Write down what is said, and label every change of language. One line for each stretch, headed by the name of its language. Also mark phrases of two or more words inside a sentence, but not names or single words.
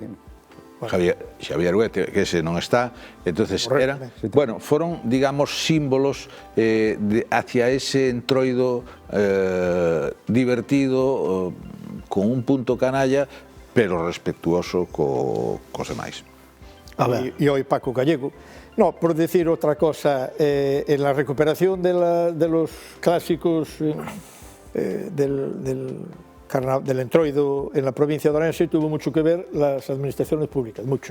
Spanish: Xavier Huete,
Galician: que ese non está,
Spanish: entonces eran, bueno, foron, digamos, símbolos hacia ese entroido divertido, con un punto canalla, pero respetuoso
Galician: cos demais.
Spanish: y hoy Paco Gallego. No, por decir otra cosa, en la recuperación de los clásicos del entroido en la provincia de Orense tuvo mucho que ver las administraciones públicas, mucho.